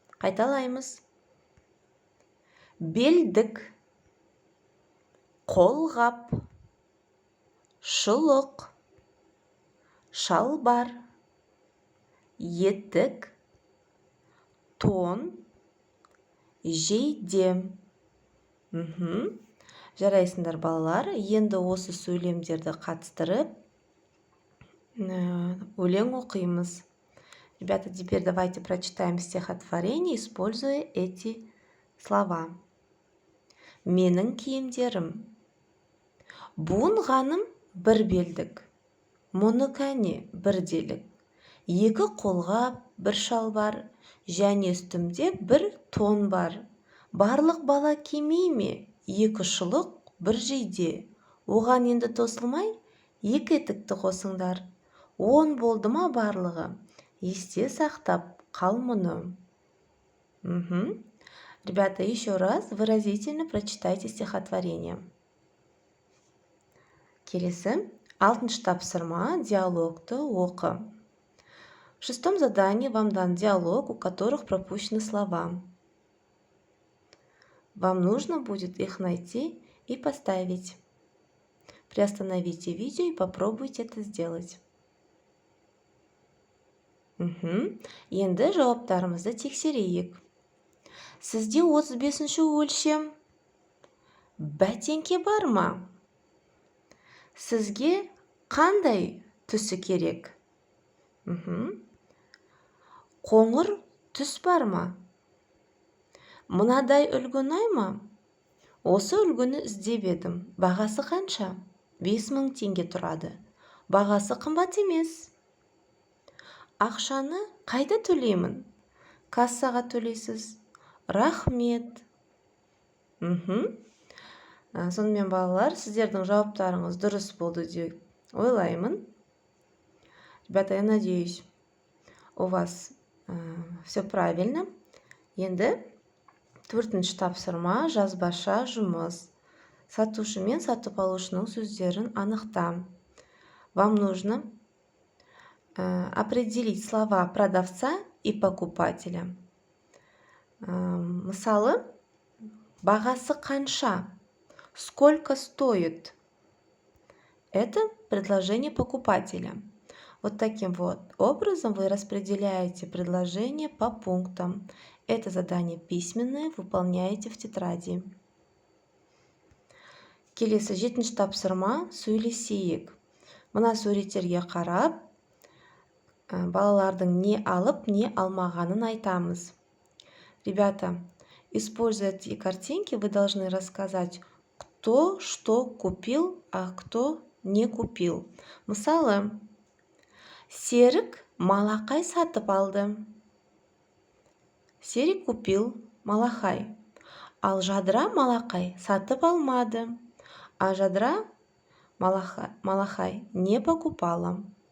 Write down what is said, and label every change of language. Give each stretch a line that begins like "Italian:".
Kazakh: Қайталаймыз: белдік, қолғап, шұлық, шалбар, етік, тон, жейде. Жарайсыңдар балалар. Енді осы сөйлемдерді қатыстырып өлең оқимыз.
Russian: Ребята, теперь давайте прочитаем стихотворение, используя эти слова.
Kazakh: Менің киімдерім. Буынғаным бір белдік, мұны кәне бір делік. Екі қолғап, бір шалбар, және үстімде бір тон бар. Барлық бала кимей ме? Екі шұлық, бір жейде. Оған енді тосылмай, екі етікті қосыңдар. 10 болды ма барлығы? Есте сақтап қал мұны.
Russian: Ребята, еще раз выразительно прочитайте стихотворение.
Kazakh: Келесі, 6-шы тапсырма, диалогты оқы.
Russian: В 6-м задании вам дан диалог, у которых пропущены слова. Вам нужно будет их найти и поставить. Приостановите видео и попробуйте это сделать.
Kazakh: Енді жауаптарымызды тексерейік. Сізде 35-ші өлшем бәтеңке бар ма? Сізге қандай түсі керек? Қоңыр түс бар ма? Мынадай үлгі ұнай ма? Осы үлгіні іздеп едім. Бағасы қанша? 5000 теңге тұрады. Бағасы қымбат емес. Ақшаны қайда төлеймін? Кассаға төлейсіз. Рахмет. Сонымен балалар, сіздердің жауаптарыңыз дұрыс болды деп ойлаймын.
Russian: Ребята, я надеюсь, у вас все правильно.
Kazakh: Енді 4-ші тапсырма, жазбаша жұмыс. Сатушы мен сатып алушының сөздерін анықта.
Russian: Вам нужно определить слова продавца и покупателя.
Kazakh: Мысалы, бағасы қанша?
Russian: Сколько стоит? Это предложение покупателя. Вот таким вот образом вы распределяете предложение по пунктам. Это задание письменное, выполняете в тетради.
Kazakh: Келесі 7-ші тапсырма, сөйлесейік. Мына суреттерге қарап, балалардың не алып, не алмағанын айтамыз.
Russian: Ребята, используя эти картинки, вы должны рассказать, кто что купил, а кто не купил.
Kazakh: Мысалы, Серік малақай сатып алды. Серік
Russian: купил малахай.
Kazakh: Ал Жадыра малақай сатып алмады.
Russian: А Жадыра малахай не покупала.